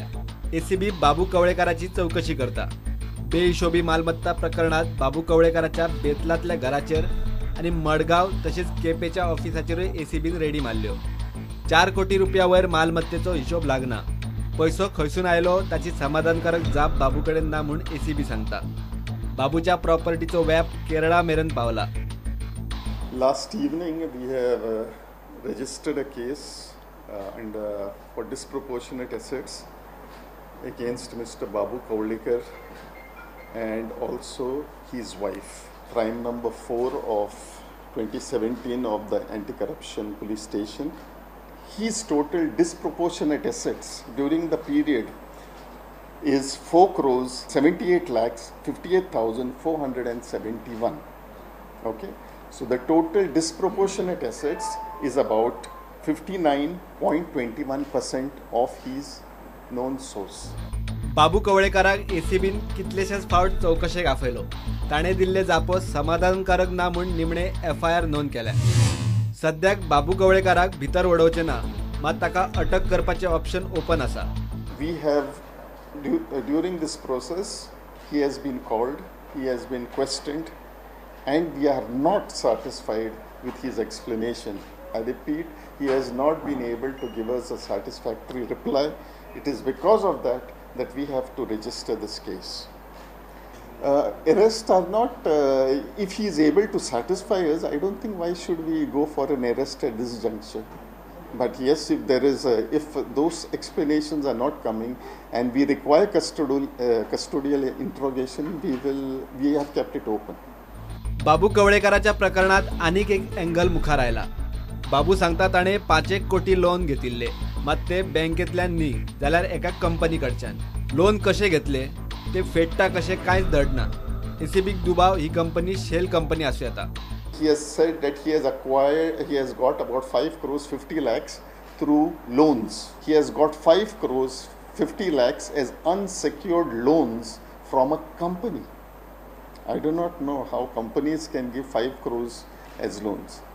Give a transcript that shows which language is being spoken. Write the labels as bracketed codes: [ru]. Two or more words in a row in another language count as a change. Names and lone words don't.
[kok] एसीबी बाबू कवळेकाराची चवकशी करता. बेहिशोबी मालमत्ता प्रकरणात बाबू कवळेकाराच्या बेतलांतल्या घराचेर आनी मडगाव तशेंच केपेच्या ऑफिसाचेरूय एसीबीन रेडी मारल्यो. 4 कोटी रुपया वयर मालमत्तेचो हिशोब लागना. पैसो खंयसून आयलो ताची समाधानकारक जाप बाबू कडेन ना म्हूण एसीबी सांगता. बाबूच्या प्रॉपर्टीचो व्याप केरळा मेरेन पावला. [en] Last evening we have registered a case for disproportionate assets against Mr. Babu Kawalekar and also his wife. Crime number 4 of 2017 of the Anti-Corruption Police Station. His total disproportionate assets during the period is 4 crores 78 lakhs 58,471. Okay, so the total disproportionate assets is about 59.21% of his known source. [kok] बाबू कवळेकाराक एसीबीन कितलेशेच फावट चवकशेक आफयलो. ताणें दिल्ले जापो समाधानकारक ना म्हूण निमणे एफआयआर नोंद केल्या. सद्याक बाबू कवळेकाराक भितर वडोवचे ना, मात ताका अटक करपाचे [en] option open [kok] आसा. [en] We have during this process he has been called, he has been questioned and we are not satisfied with his explanation. I repeat, he has not been able to give us a satisfactory reply. It is because of that we have to register this case. Arrests are not, if he is able to satisfy us, I don't think why should we go for an arrest at this juncture. But yes, if there is if those explanations are not coming and we require custodial interrogation, we have kept it open. [kok] बाबू कवळेकाराच्या प्रकरणात आनीक एक एंगल मुखार आयला. बाबू सांगता ताणें 5 कोटी लोन घेतिल्ले, मात ते बँकेंतल्यान न्ही जाल्यार एका कंपनी कडच्यान. लोन कशें घेतले ते फेडटा कशें कांयच धडना. एसीबीक दुबाव ही कंपनी [en] shell company [kok] आसूं येता. [en] He has said that he has got about 5 crores 50 lakhs through loans. He has got 5 crores 50 lakhs as unsecured loans from a company. I do not know how companies can give 5 crores as loans.